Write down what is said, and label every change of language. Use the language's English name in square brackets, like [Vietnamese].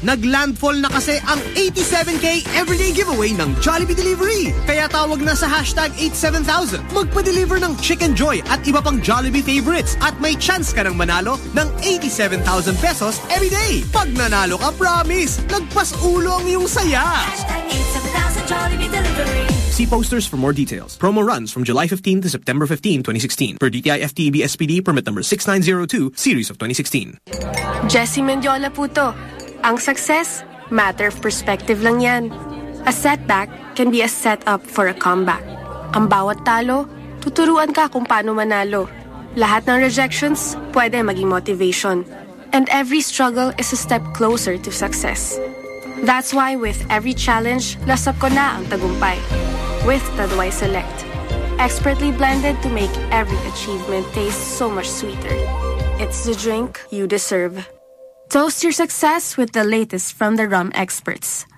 [Filipino] Naglandfall na kasi ang 87K everyday giveaway ng Jollibee Delivery. Kaya tawag na sa hashtag 87,000. Magpa-deliver ng Chicken Joy at iba pang Jollibee favorites. At may chance ka ng manalo ng 87,000 pesos everyday. Pag nanalo ka, promise, nagpas-ulo ang iyong saya. [English] Hashtag 87,000 Jollibee Delivery. See posters for more details. Promo runs from July 15 to September 15, 2016. Per DTI FTEB SPD permit number 6902, series of 2016. [Filipino] Jessie Mendiola po to. Ang success, [English] matter of perspective [Filipino] lang yan. [English] A setback can be a setup for a comeback. [Filipino] Ang bawat talo, tuturuan ka kung paano manalo. Lahat ng rejections, pwede maging motivation. [English] And every struggle is a step closer to success. That's why with every challenge, [Filipino] lasap ko na ang tagumpay. [English] With Taduay Select. Expertly blended to make every achievement taste so much sweeter. It's the drink you deserve. Toast your success with the latest from the rum experts.